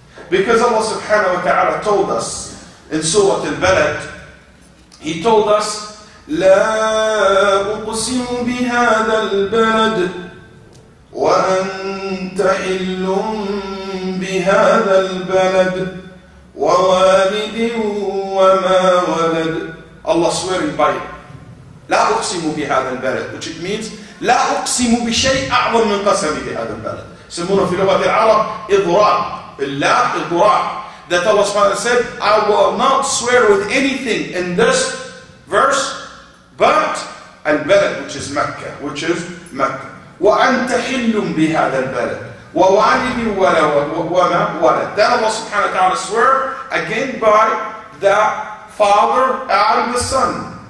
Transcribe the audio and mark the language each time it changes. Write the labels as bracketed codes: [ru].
[en] Because Allah subhanahu wa ta'ala told us in Surah Al-Balad, He told us, [ar] لا أقسم بهذا البلد وأنت حل بهذا البلد ووالد وما ولد. [en] Allah swearing by it. [ar] لا أقسم بهذا البلد, [en] which it means [ar] لا أقسم بشيء أعظم من قسمي بهذا البلد. يسمونه في لغة العرب إضراب. بالله إضراب. [en] That Allah subhanahu wa ta'ala said, I will not swear with anything in this verse but البلد, which is Mecca, [ar] وأنت حل بهذا البلد ووالد وما ولد. [en] Then Allah subhanahu wa ta'ala swear again by the Father and the Son.